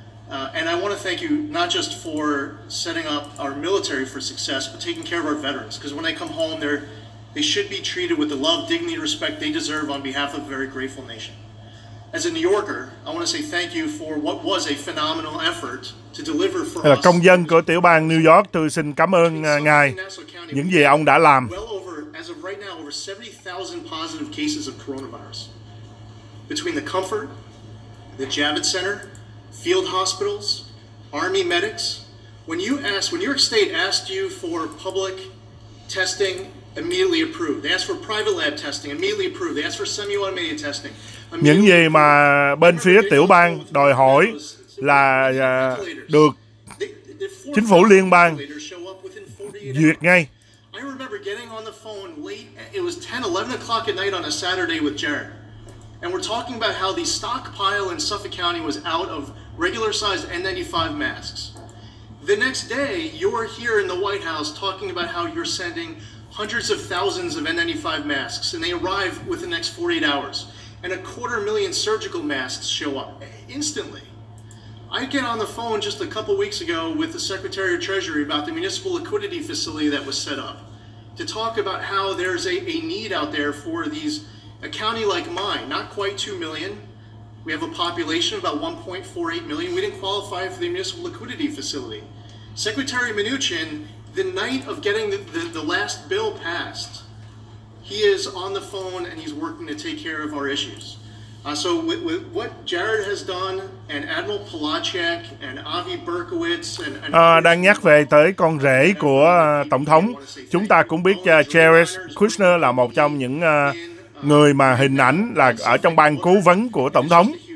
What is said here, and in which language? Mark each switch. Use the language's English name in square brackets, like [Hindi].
[English] And I want to thank you not just for setting up our military for success, but taking care of our veterans. Because when they come home, they should be treated with the love, dignity, respect they deserve on behalf of a very grateful nation. As a New Yorker, I want to say thank you for what was a phenomenal effort to deliver for us. [Vietnamese] Công dân của tiểu bang New York, tôi xin cảm ơn ngài những gì ông đã làm. [English] As of right now, over 70,000 positive cases of coronavirus. Between the Comfort, the Javits Center, field hospitals, Army medics. When New York State asked you for public testing, immediately approved. They asked for private lab testing, immediately approved. They asked for semi-automated testing. [Vietnamese] Những gì mà bên phía tiểu bang đòi hỏi là được chính phủ liên bang duyệt ngay. [English] I remember getting on the phone late. It was 10, 11 o'clock at night on a Saturday with Jared. And we're talking about how the stockpile in Suffolk County was out of regular-sized N95 masks. The next day, you're here in the White House talking about how you're sending hundreds of thousands of N95 masks, and they arrive within the next 48 hours. And 250,000 surgical masks show up instantly. I get on the phone just a couple weeks ago with the Secretary of Treasury about the municipal liquidity facility that was set up to talk about how there's a need out there for a county like mine, not quite 2 million. We have a population of about 1.48 million. We didn't qualify for the municipal liquidity facility. Secretary Mnuchin, the night of getting the last bill passed, he is on the phone and he's working to take care of our issues. So with what Jared has done and Admiral Polachek and Avi Berkowitz and [Vietnamese] Đang nhắc về tới con rể của Tổng thống. Chúng ta cũng biết Jared Kushner là một trong những người mà hình ảnh là ở trong ban cố vấn của Tổng thống.